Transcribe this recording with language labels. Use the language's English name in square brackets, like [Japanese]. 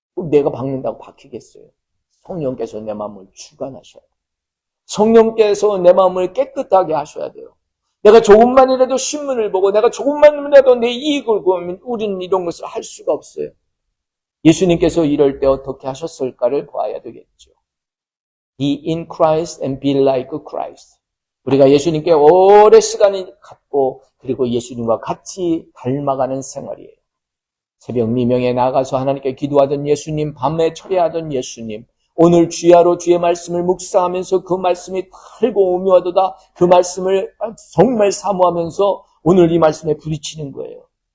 [Korean] 내가 박는다고 박히겠어요? 성령께서 내 마음을 주관하셔야 돼요. 성령께서 내 마음을 깨끗하게 하셔야 돼요. 내가 조금만이라도 신문을 보고 내가 조금만이라도 내 이익을 구하면 우리는 이런 것을 할 수가 없어요. 예수님께서 이럴 때 어떻게 하셨을까를 봐야 되겠죠. [English] Be in Christ and be like Christ. [Korean] 우리가 예수님께 오랜 시간을 갖고 그리고 예수님과 같이 닮아가는 생활이에요. 새벽 미명에 나가서 하나님께 기도하던 예수님, 밤에 철야하던 예수님, 오늘 주야로 주의 말씀을 묵상하면서 그 말씀이 달고 오묘하도다 그 말씀을 정말 사모하면서 오늘 이 말씀에 부딪히는 거예요.